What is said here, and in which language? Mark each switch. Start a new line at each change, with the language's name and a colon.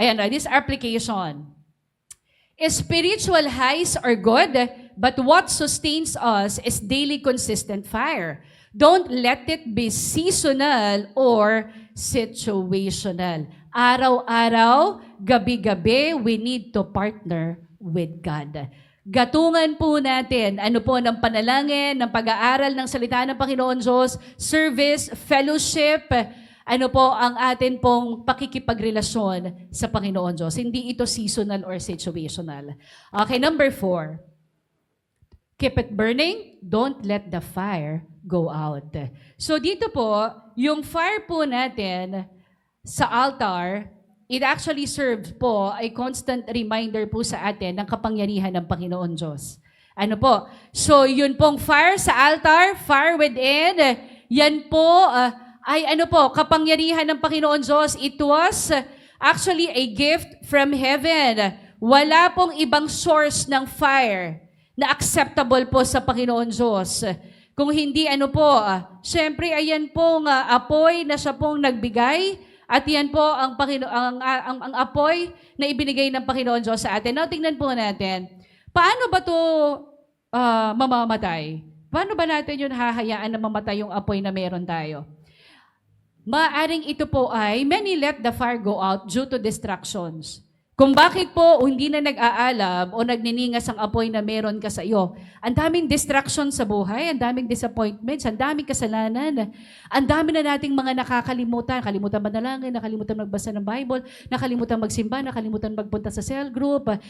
English: This application. Spiritual highs are good, but what sustains us is daily consistent fire. Don't let it be seasonal or situational.
Filipino: Araw-araw, gabi-gabi,
English: we need to partner with God.
Filipino: Gatungan po natin, ng panalangin, ng pag-aaral ng salita ng Panginoon Diyos, service, fellowship, ang atin pong pakikipagrelasyon sa Panginoon Diyos. Hindi ito
English: seasonal or situational.
Filipino: Okay, 4.
English: Keep it burning, don't let the fire go out.
Filipino: So dito po, yung fire po natin sa altar,
English: it actually serves po a constant reminder po
Filipino: sa atin ng kapangyarihan ng Panginoon Diyos. Ano po? So, yun pong fire sa altar, fire within, yan po ay ano po, kapangyarihan ng Panginoon Diyos.
English: It was actually a gift from heaven.
Filipino: Wala pong ibang source ng fire na acceptable po sa Panginoon Diyos. Kung hindi ano po, syempre ayan pong apoy na siya pong nagbigay. At yan po ang ang apoy na ibinigay ng Panginoon Diyos sa atin. Now, tingnan po natin. Paano ba ito mamamatay? Paano ba natin yun hahayaan na mamatay yung apoy na meron tayo? Maaring ito po ay,
English: many let the fire go out due to distractions.
Filipino: Kung bakit po hindi na nag-aalam o nagniningas ang apoy na meron ka sa iyo. Ang daming distraction sa buhay, ang daming disappointments, ang daming kasalanan. Ang dami na nating mga nakakalimutan. Kalimutan manalangin, nakalimutan magbasa ng Bible, nakalimutan magsimba, nakalimutan magpunta sa cell group.